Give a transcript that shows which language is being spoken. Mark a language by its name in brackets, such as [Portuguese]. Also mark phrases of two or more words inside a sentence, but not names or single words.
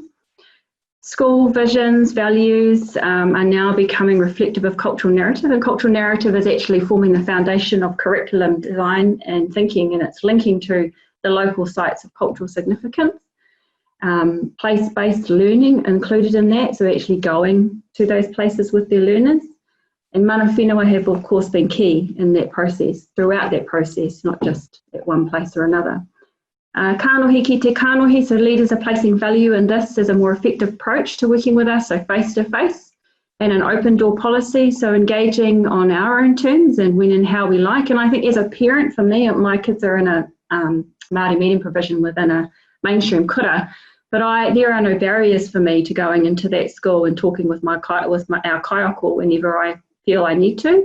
[English] School visions, values are now becoming reflective of cultural narrative, and cultural narrative is actually forming the foundation of curriculum design and thinking, and it's linking to the local sites of cultural significance. Place-based learning included in that, so actually going to those places with their learners. And mana whenua have of course been key in that process, throughout that process, not just at one place or another. [Māori] Kānohi ki te kānohi, [English] so leaders are placing value in this as a more effective approach to working with us, so face-to-face, and an open door policy, so engaging on our own terms and when and how we like. And I think as a parent, for me, my kids are in a Māori meeting provision within a mainstream kura, but there are no barriers for me to going into that school and talking with our kaiako whenever I feel I need to.